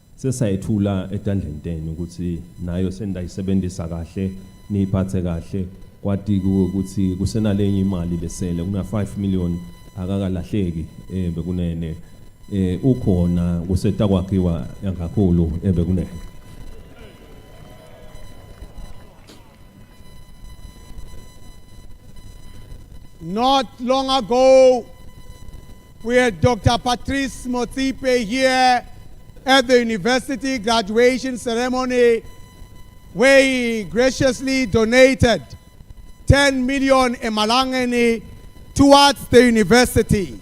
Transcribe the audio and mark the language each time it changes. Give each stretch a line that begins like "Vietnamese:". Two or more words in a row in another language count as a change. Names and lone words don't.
Swati: sesayethula etandleni tenu ukuthi nayo sendayisebenzisa kahle niphathe kahle kwati ukuthi kusenalenye imali lesele kuna 5 million akakalahleki bekunene ukhona kuseta kwakhiwa yangakhulu bekunene.
English: Not long ago, we had Dr. Patrice Motsepe here at the university graduation ceremony, where he graciously donated 10 million emalangeni towards the university.